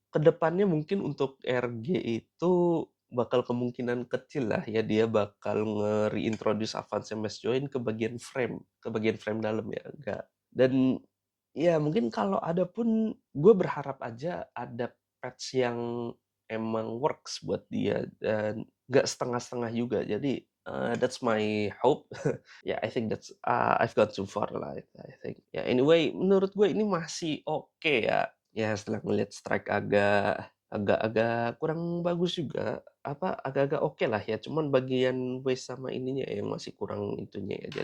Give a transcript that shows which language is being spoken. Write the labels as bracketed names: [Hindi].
[Indonesian] Kedepannya mungkin untuk RG itu bakal kemungkinan kecil lah ya dia bakal nge-reintroduce advance MS joint ke bagian frame dalam ya, enggak. Dan ya mungkin kalau ada pun gue berharap aja ada patch yang emang works buat dia, dan nggak setengah-setengah juga. Jadi [English] That's my hope. Ya, I think that's I've gone too far lah. I think. [Indonesian] Ya, anyway, menurut gue ini masih oke ya. Ya, setelah ngeliat strike agak kurang bagus juga. Agak-agak oke lah ya. Cuman bagian waist sama ininya yang masih kurang itunya ya.